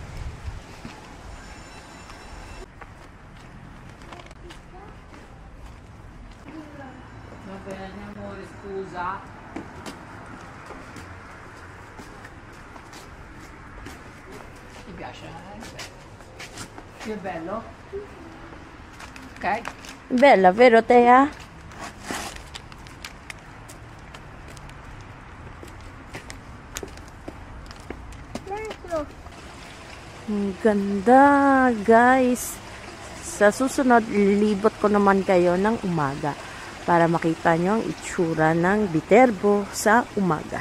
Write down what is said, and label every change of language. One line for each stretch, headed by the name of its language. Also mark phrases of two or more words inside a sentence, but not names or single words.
Italian: Va bene amore, scusa. Ti piace? Che bello? Ok. Bella, vero Tea?
Filipino: Ang ganda, guys. Sa susunod, lilibot ko naman kayo ng umaga para makita nyo ang itsura ng Viterbo sa umaga.